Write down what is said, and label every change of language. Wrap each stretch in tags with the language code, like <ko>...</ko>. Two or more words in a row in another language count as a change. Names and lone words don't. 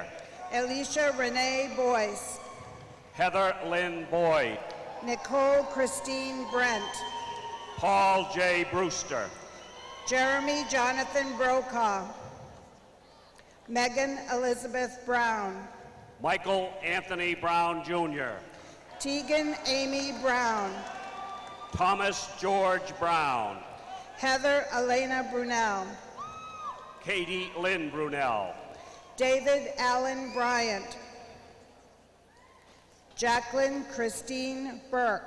<en>Alicia Renee Boyce, Heather Lynn Boyd, Nicole Christine Brent, Paul J. Brewster, Jeremy Jonathan Brokaw, Megan Elizabeth Brown, Michael Anthony Brown Jr., Tegan Amy Brown, Thomas George Brown, Heather Elena Brunel, Katie Lynn Brunel, David Allen Bryant, Jacqueline Christine Burke,</en>